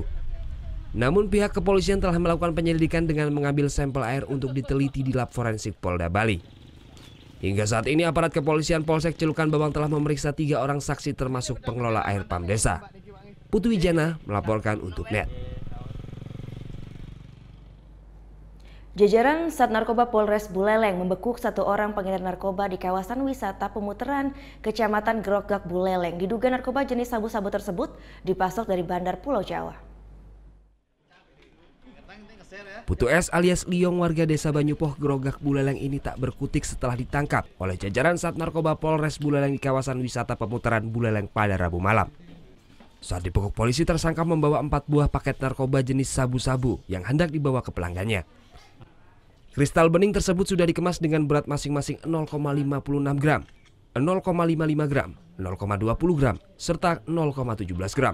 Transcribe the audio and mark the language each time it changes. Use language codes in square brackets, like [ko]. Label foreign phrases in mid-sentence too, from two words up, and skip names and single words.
[id] Namun pihak kepolisian telah melakukan penyelidikan dengan mengambil sampel air untuk diteliti di lab forensik Polda Bali. Hingga saat ini aparat kepolisian Polsek Celukan Bawang telah memeriksa 3 orang saksi termasuk pengelola air pam desa. Putu Wijana melaporkan untuk Net. Jajaran Sat Narkoba Polres Buleleng membekuk 1 orang pengedar narkoba di kawasan wisata Pemutaran, Kecamatan Grogak, Buleleng. Diduga narkoba jenis sabu-sabu tersebut dipasok dari Bandar Pulau Jawa. Putu S alias Liong warga desa Banyupoh, Grogak, Buleleng ini tak berkutik setelah ditangkap oleh jajaran Sat Narkoba Polres Buleleng di kawasan wisata Pemutaran Buleleng pada Rabu malam. Saat dibekuk polisi, tersangka membawa 4 buah paket narkoba jenis sabu-sabu yang hendak dibawa ke pelanggannya. Kristal bening tersebut sudah dikemas dengan berat masing-masing 0,56 gram, 0,55 gram, 0,20 gram, serta 0,17 gram.